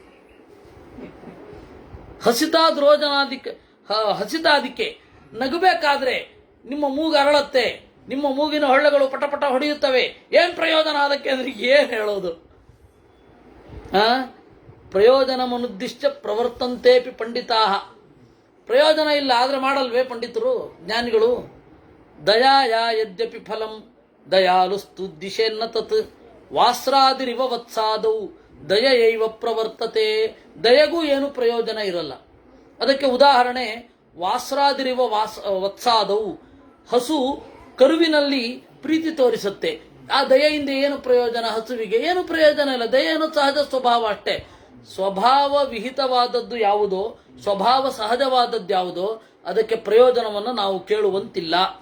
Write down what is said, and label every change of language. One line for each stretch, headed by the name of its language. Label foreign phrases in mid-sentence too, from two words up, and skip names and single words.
Kannada: ಹಸಿತಾದಿಕೆ ನಗಬೇಕಾದ್ರೆ ನಿಮ್ಮ ಮೂಗು ಅರಳತ್ತೆ, ನಿಮ್ಮ ಮೂಗಿನ ಹೊಳ್ಳೆಗಳು ಪಟಪಟ ಹೊಡೆಯುತ್ತವೆ. ಏನ್ ಪ್ರಯೋಜನ ಅದಕ್ಕೆ ಅಂದ್ರೆ ಏನ್ ಹೇಳೋದು?
Sanskrit: ಪ್ರಯೋಜನ ಮನುದ್ದಿಶ್ಯ ಪ್ರವರ್ತಂತೇಪಿ ಪಂಡಿತಾ.
Kannada: ಪ್ರಯೋಜನ ಇಲ್ಲ ಆದ್ರೆ ಮಾಡಲ್ವೇ ಪಂಡಿತರು, ಜ್ಞಾನಿಗಳು?
Sanskrit: ದಯಾಯ ಯದ್ಯಪಿ ಫಲಂ ದಯಾಲುಸ್ತು ದಿಶೆನ್ನ ತತ್ ವಾಸ್ರಾದಿರಿವ ವತ್ಸಾದೌ ದಯೈವ ಪ್ರವರ್ತತೆ.
Kannada: ದಯೆಗೂ ಏನು ಪ್ರಯೋಜನ ಇರಲ್ಲ. ಅದಕ್ಕೆ ಉದಾಹರಣೆ
Sanskrit: ವಾಸ್ರಾದಿರಿವ ವತ್ಸಾದವು.
Kannada: ಹಸು ಕರುವಿನಲ್ಲಿ ಪ್ರೀತಿ ತೋರಿಸುತ್ತೆ. ಆ ದಯೆಯಿಂದ ಏನು ಪ್ರಯೋಜನ? ಹಸುವಿಗೆ ಏನು ಪ್ರಯೋಜನ ಇಲ್ಲ. ದಯೆಯನ್ನು ಸಹಜ ಸ್ವಭಾವ ಅಷ್ಟೇ. ಸ್ವಭಾವ ವಿಹಿತವಾದದ್ದು ಯಾವುದೋ, ಸ್ವಭಾವ ಸಹಜವಾದದ್ದು ಯಾವುದೋ ಅದಕ್ಕೆ ಪ್ರಯೋಜನವನ್ನು ನಾವು ಕೇಳುವಂತಿಲ್ಲ.